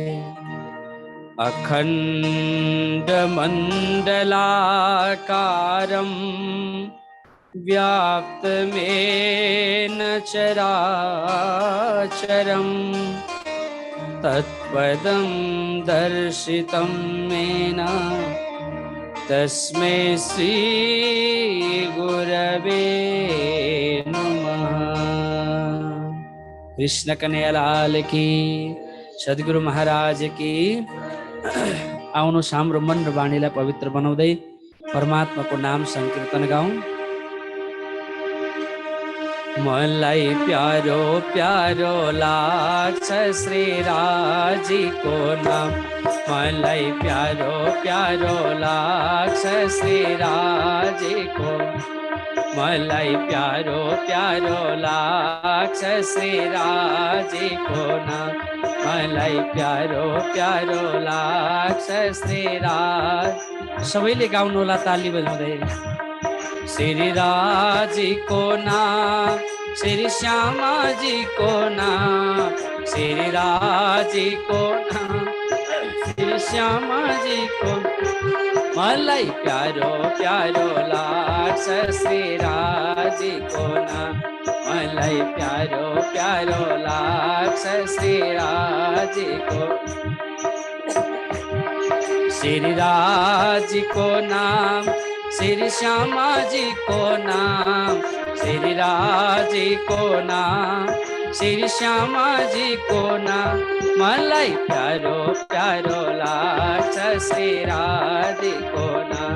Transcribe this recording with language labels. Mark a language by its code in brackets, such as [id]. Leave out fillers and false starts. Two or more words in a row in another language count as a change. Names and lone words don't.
[sa] अखण्डमण्डलाकारं व्याप्तमेन चराचरं तत्पदं दर्शितं मेन तस्मै श्री गुरवे नमः। [hi] कृष्ण कन्हैयालाल की, सद्गुरु महाराज की। [ne] आउनुहोस् हाम्रो मन र वाणीलाई पवित्र बनाउँदै परमात्माको नाम संकीर्तन गाउँ। मलाई प्यारो प्यारो लाग्छ श्री राजीको नाम। मलाई प्यारो प्यारो लाग्छ श्री राजीको। मलाई प्यारो प्यारो लाग्छ श्री राजीको नाम। मलाई प्यारो प्यारो लाग्छ श्री राज। सबैले गाउनु होला ताली बजाउँदै। श्री राजीको नाम, श्री श्यामाजीको नाम। श्री राजीको नाम, श्री श्यामाजीको। मलाई प्यारो प्यारो लाग्छ श्री राजीको नाम। मलाई प्यारो प्यारो लाग्छ श्री राजीको। श्री राजीको नाम, श्री श्यामाजीको नाम। श्री राजीको नाम, श्री श्यामाजीको नाम। मलाई प्यारो प्यारो लाग्छ श्री राजीको नाम।